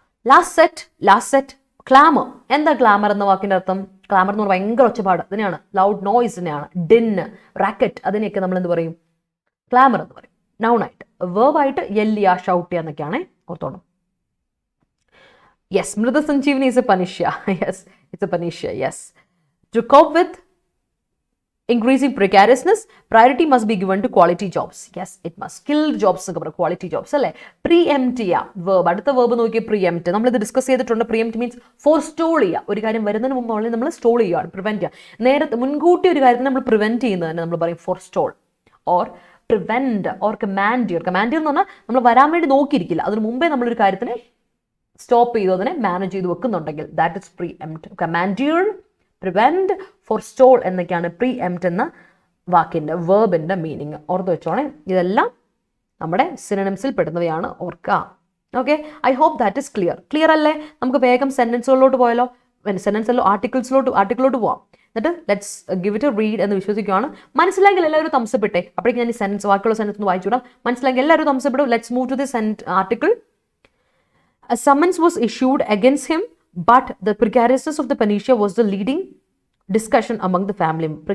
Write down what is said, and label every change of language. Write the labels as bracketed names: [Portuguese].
[Malayalam] Last set clamour. എന്താ clamour എന്ന വാക്കിൻ്റെ അർത്ഥം? ക്ലാമർ എന്ന് പറഞ്ഞാൽ ഭയങ്കര ഒച്ചപ്പാട്, അതിനെയാണ് ലൗഡ് നോയ്സ്, തന്നെയാണ് ഡിന്ന്, റാക്കറ്റ്, അതിനെയൊക്കെ നമ്മൾ എന്ത് പറയും? ക്ലാമർ എന്ന് പറയും. നൗണായിട്ട്. വേർബായിട്ട് യെല്ലിയ, ഷൗട്ട് എന്നൊക്കെയാണ് ഓർത്തോണം. [English] Yes, Mrida Sanjeevani is a panisha. Yes, it's a panisha. Yes. To cope with increasing precariousness, priority must be given to quality jobs. Yes, it must. Skilled jobs, quality jobs. [Malayalam] അല്ലേ? Preempt ചെയ്യുക. Verb. അടുത്ത verb നോക്കിയാൽ preempt. നമ്മളിത് discuss ചെയ്തിട്ടുണ്ട്. [English] Preempt means forestall ചെയ്യുക. [Malayalam] ഒരു കാര്യം വരുന്നതിന് മുമ്പ് ഓൾറെഡി നമ്മൾ സ്റ്റോൾ ചെയ്യുകയാണ്, പ്രിവെൻറ്റ് ചെയ്യുക. നേരത്തെ മുൻകൂട്ടി ഒരു കാര്യത്തിന് നമ്മൾ പ്രിവെൻറ്റ് ചെയ്യുന്നത് തന്നെ നമ്മൾ പറയും [English] forestall or prevent or command. [Malayalam] Command എന്ന് പറഞ്ഞാൽ നമ്മൾ വരാൻ വേണ്ടി നോക്കിയിരിക്കില്ല, അതിന് മുമ്പേ നമ്മളൊരു കാര്യത്തിന് സ്റ്റോപ്പ് ചെയ്തു അതിനെ മാനേജ് ചെയ്ത് വെക്കുന്നുണ്ടെങ്കിൽ [English] That is preempt. [Malayalam] കമാൻഡിയർ, പ്രിവെന്റ്, ഫോർസ്റ്റോൾ എന്നൊക്കെയാണ് പ്രീഎംപ്റ്റ് എന്ന വാക്കിൻ്റെ വേർബിൻ്റെ മീനിങ്. ഓർത്ത് വെച്ചോണേ, ഇതെല്ലാം നമ്മുടെ സിനോണിംസിൽ പെടുന്നവയാണ്, ഓർക്കുക. [English] Okay, I hope that is clear അല്ലേ? [Malayalam] നമുക്ക് വേഗം സെൻറ്റൻസുകളിലോട്ട് പോയാലോ? സെൻറ്റൻസിലോ ആർട്ടിക്കിളിലോട്ട് പോവാം. എന്നിട്ട് [English] let's give it a read [Malayalam] എന്ന് വിശ്വസിക്കുകയാണ്. മനസ്സിലായെങ്കിൽ എല്ലാവരും തംസപ്പ് ഇട്ടേ. അപ്പോഴേക്കും ഞാൻ ഈ സെൻറ്റൻസ് ബാക്കിയുള്ള സെൻറ്റൻസ് ഒന്ന് വായിച്ചു വിടാം. മനസ്സിലായെങ്കിൽ എല്ലാവരും തംസപ്പ് ഇടും. [English] Let's move to the article. A summons was issued against him, but the precariousness of the panacea was the leading discussion among the family.